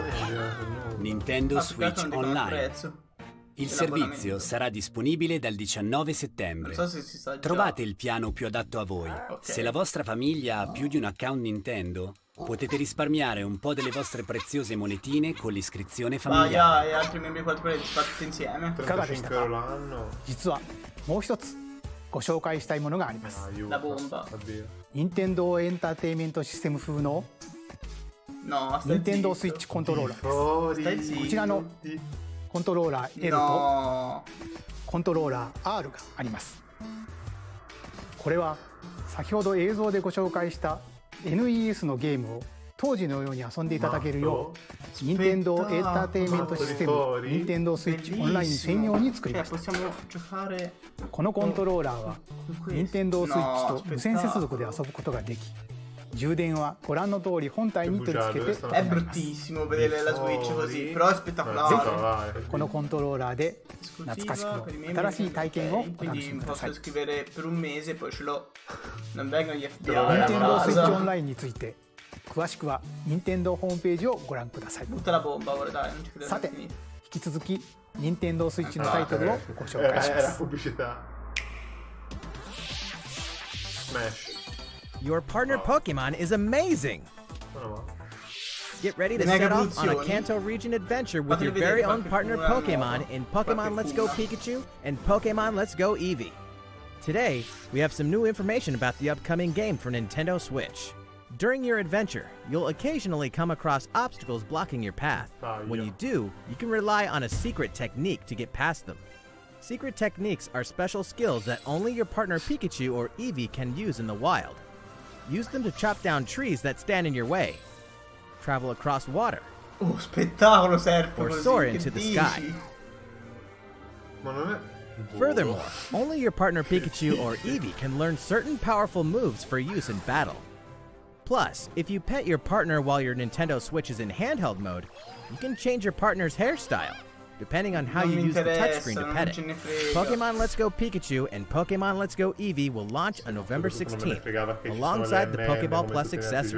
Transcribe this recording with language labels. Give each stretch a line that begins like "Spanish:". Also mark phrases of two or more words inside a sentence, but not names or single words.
Italian: Nintendo Switch Online. Il servizio sarà disponibile dal 19 settembre. Non so se si sa già. Trovate il piano più adatto a voi. Se la vostra famiglia ha più di un account Nintendo, potete risparmiare un po' delle vostre preziose monetine con l'iscrizione familiare. E altri membri di Quarta Parete tutti insieme. 35 euro l'anno.
Japanese: 実はもう一つご紹介したいものがあります。
Italian: La bomba.
Japanese: 任天堂エンターテインメントシステム風の
Italian: No,
Japanese: 任天堂スイッチコントローラーです。こちらのコントローラー L と
Italian: No.
Japanese: コントローラー R があります。これは先ほど映像でご紹介した NES のゲームを当時のように遊んでいただけるよう任天堂エンターテインメントシステム任天堂スイッチオンライン専用に作りました。
Italian: Possiamo giocare
Japanese: このコントローラーは任天堂スイッチと無線接続で遊ぶことができ、充電はご覧の通り本体に取り付けて
Italian: È bruttissimo vedere la Switch così, però è spettacolare.
Japanese: このコントローラーで懐かしく新しい体験をお楽しみください。
Italian: Posso scrivere per un mese, poi ce l'ho. Non vengono gli FBI
Japanese: 任
Italian: a
Japanese: 天堂スイッチオン
Italian: casa.
Japanese: ラインについて詳しくは任天堂ホームページをご覧ください。
Italian: Butta la bomba ora, dai, non ci credo.
Japanese: さて、引き続き任天堂スイッチのタイトルをご紹介しま
Italian: Era
Japanese: す。
Italian: pubblicità. Smash.
English: Your partner Pokemon is amazing! Get ready to
Italian: Mega
English: set off on a
Italian: evoluzioni.
English: Kanto region adventure with your
Italian: Fatemi
English: very
Italian: vedere
English: own
Italian: qualche
English: partner
Italian: figura
English: Pokemon
Italian: nuova.
English: in Pokemon Let's Go
Italian: Qualche
English: Pikachu and Pokemon Let's Go Eevee. Today, we have some new information about the upcoming game for Nintendo Switch. During your adventure, you'll occasionally come across obstacles blocking your path. When you do, you can rely on a secret technique to get past them. Secret techniques are special skills that only your partner Pikachu or Eevee can use in the wild. Use them to chop down trees that stand in your way, travel across water,
Italian: Oh, spettacolo surf
English: or
Italian: così,
English: soar
Italian: che
English: into the
Italian: dici?
English: sky.
Italian: Ma non è...
English: Furthermore, only your partner Pikachu or Eevee can learn certain powerful moves for use in battle. Plus, if you pet your partner while your Nintendo Switch is in handheld mode, you can change your partner's hairstyle. depending on how you use the touchscreen to pet it. Pokemon Let's Go Pikachu and Pokemon Let's Go Eevee will launch on November 16th, alongside the Pokeball Plus accessory.